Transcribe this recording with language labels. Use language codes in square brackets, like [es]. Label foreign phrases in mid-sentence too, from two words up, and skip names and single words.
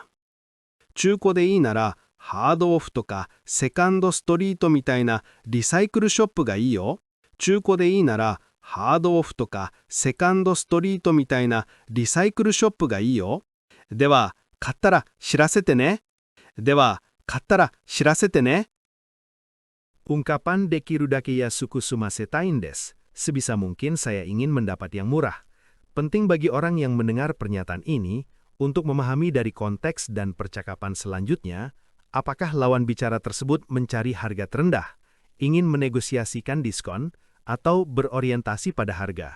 [ja] 中古でいいならハードオフとかセカンドストリートみたいなリサイクルショップがいいよ。中古でいいならハードオフとかセカンドストリートみたいなリサイクルショップがいいよ。では、買ったら知らせてね。では、買ったら知らせてね。Ungkapan できるだけ安く済ませたいです. [id] Sebisa mungkin saya ingin mendapat yang murah. Penting bagi orang yang mendengar pernyataan ini untuk memahami dari konteks dan percakapan selanjutnya, apakah lawan bicara tersebut mencari harga terendah, ingin menegosiasikan diskon, atau berorientasi pada harga.